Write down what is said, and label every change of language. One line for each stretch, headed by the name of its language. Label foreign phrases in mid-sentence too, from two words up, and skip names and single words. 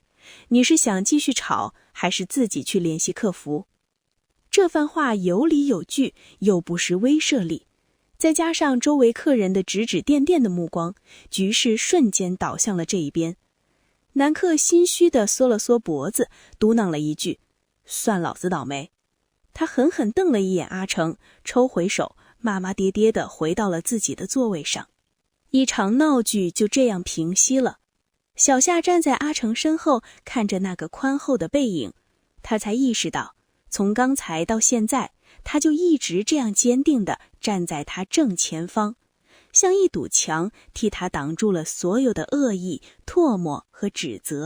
Chinese: 你是想繼續吵，還是自己去聯繫客服？” 這番話有理有據，又不失威懾力，再加上周圍客人的指指點點的目光，局勢瞬間倒向了這一邊。南克心虛地縮了縮脖子，嘟囔了一句：“算老子倒霉。” 他狠狠瞪了一眼阿成，抽回手，骂骂咧咧地回到了自己的座位上。一場鬧劇就這樣平息了。小夏站在阿成身後，看着那個寬厚的背影，他才意識到，從剛才到現在，他就一直這樣堅定地站在他正前方，像一堵牆，替他擋住了所有的惡意、唾沫和指責。